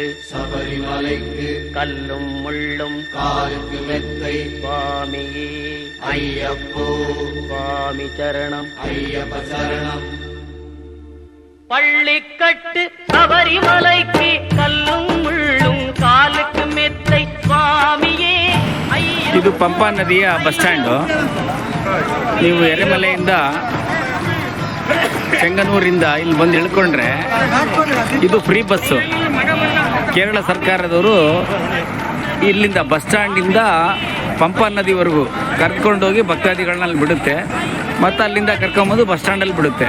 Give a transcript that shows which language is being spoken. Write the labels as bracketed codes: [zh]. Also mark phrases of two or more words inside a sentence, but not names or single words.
[ta] சபரிமலைக்கு கல்லும் முள்ளும் காலுக்கு மெத்தை சுவாமியே ஐயப்போ சுவாமி சரணம் ஐயப்ப சரணம். பள்ளிக்கட்டு சபரிமலைக்கு கல்லும் முள்ளும் காலுக்கு மெத்தை சுவாமியே. [kn] ಇದು ಪಂಪಾ ನದಿಯ ಬಸ್ ಸ್ಟ್ಯಾಂಡು. ನೀವು ಎರೆಮಲೆಯಿಂದ ಚೆಂಗನೂರಿಂದ ಇಲ್ಲಿ ಬಂದು ಇಳ್ಕೊಂಡ್ರೆ ಇದು ಫ್ರೀ ಬಸ್ಸು. ಕೇರಳ ಸರ್ಕಾರದವರು ಇಲ್ಲಿಂದ ಬಸ್ ಸ್ಟ್ಯಾಂಡಿಂದ ಪಂಪಾ ನದಿವರೆಗೂ ಕರ್ಕೊಂಡೋಗಿ ಭಕ್ತಾದಿಗಳನ್ನ ಬಿಡುತ್ತೆ, ಮತ್ತು ಅಲ್ಲಿಂದ ಕರ್ಕೊಂಬಂದು ಬಸ್ ಸ್ಟ್ಯಾಂಡಲ್ಲಿ ಬಿಡುತ್ತೆ.